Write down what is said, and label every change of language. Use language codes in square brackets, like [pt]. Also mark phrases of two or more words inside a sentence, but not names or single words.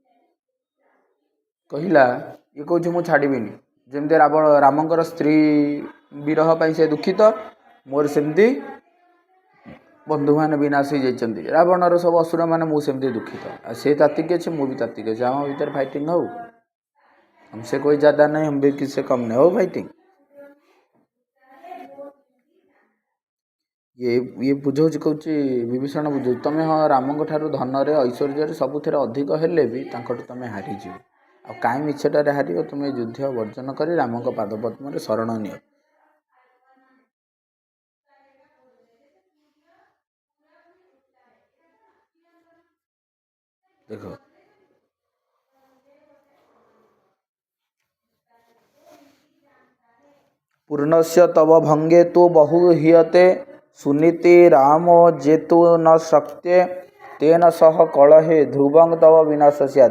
[or] କହିଲା ଇଏ କହୁଛି ମୁଁ ଛାଡ଼ିବିନି, ଯେମିତି ରାମଙ୍କର ସ୍ତ୍ରୀ ବିରହ ପାଇଁ ସେ ଦୁଃଖିତ, ମୋର ସେମିତି ବନ୍ଧୁମାନେ ବିନାଶ ହେଇଯାଇଛନ୍ତି, ରାବଣର ସବୁ ଅସୁରମାନେ, ମୁଁ ସେମିତି ଦୁଃଖିତ। ଆଉ ସେ ତାତିକି ଅଛି, ମୁଁ ବି ତାତିକି ଅଛି, ଆମ ଭିତରେ ଫାଇଟିଂ ହଉ, [hi] हमसे कोई ज़्यादा नहीं, हम भी किससे कम नहीं, हो फाइटिंग। [or] ये बुझाଉଛି କହୁଛି ବିଭୀଷଣ ବୁଝାଉଛି ତମେ ହଁ ରାମଙ୍କ ଠାରୁ ଧନରେ ଐଶ୍ୱର୍ଯ୍ୟରେ ସବୁଥିରେ ଅଧିକ ହେଲେ ବି ତାଙ୍କଠୁ ତମେ ହାରିଯିବ। ଆଉ କାହିଁ ମିଛଟାରେ ହାରିବ, ତୁମେ ଯୁଦ୍ଧ ବର୍ଜନ କରି ରାମଙ୍କ ପାଦପଦ୍ମରେ ଶରଣ ନିଅ। [sa] ଦେଖ ପୂର୍ଣ୍ଣସ୍ୟ ତବ ଭଙ୍ଗେ ତୁ ବହୁ ହିୟତେ ସୁନୀତି ରାମ ଯେତୁ ନ ଶକ୍ତେ ତେନ ସହ କଳହେ ଧ୍ରୁବଂ ତବ ବିନାଶ ସ୍ୟାତ୍।